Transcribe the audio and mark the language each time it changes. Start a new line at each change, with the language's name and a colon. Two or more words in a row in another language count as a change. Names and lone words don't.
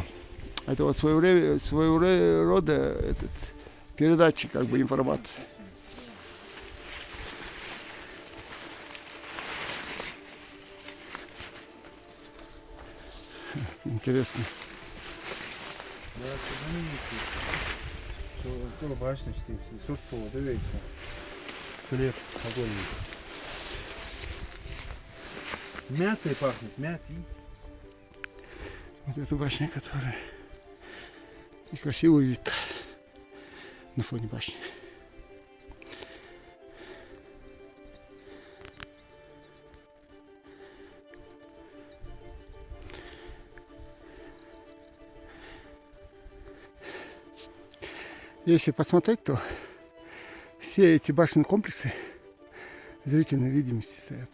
Russian: Это вот своего рода этот передатчик как бы информации. Интересно. Да,
Ukrainian: це знаменитий. Телебачення, Суртово, дивіться. Хліб,
Russian: огонь. Мятой пахнет, мятой. Вот эта башня, которая и красивый вид на фоне башни. Если посмотреть, то все эти башенные комплексы зрительной видимости стоят.